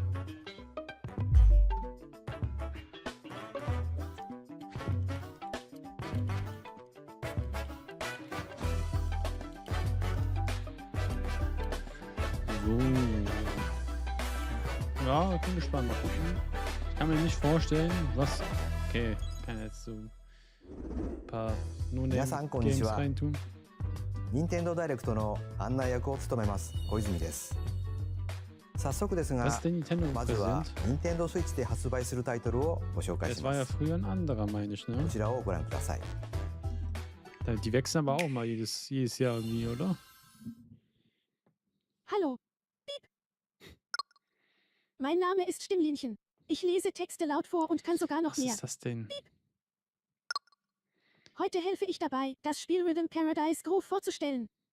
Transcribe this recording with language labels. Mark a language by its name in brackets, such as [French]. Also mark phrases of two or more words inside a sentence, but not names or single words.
[German] So. Ja, ich bin gespannt. Mal gucken. Ich kann mir nicht vorstellen, was okay. Kann jetzt so ein paar [Japanese] 皆さんこんにち [German] No-Name-Games [Japanese] は。 [German] reintun. [Japanese] 任天堂ダイレクトの案内役を務めます小泉です。早速ですが [German] Was ist denn Nintendo [Japanese] まずは [German] präsent? [Japanese] 任天堂スイッチで発売するタイトルをご紹介 [German] Das [Japanese] し [German] war [Japanese] ま [German] ja [Japanese] す。 [German] früher ein anderer, meine ich, [Japanese] こ [German] ne? [Japanese] ちらをご覧ください。 [German] Die wechseln aber auch mal jedes Jahr irgendwie, oder? Hallo. Piep. Mein Name ist Stimmlinchen. Ich lese Texte laut vor und kann sogar noch Was mehr. ist das denn? Heute helfe ich dabei, das Spiel Rhythm Paradise Groove vorzustellen.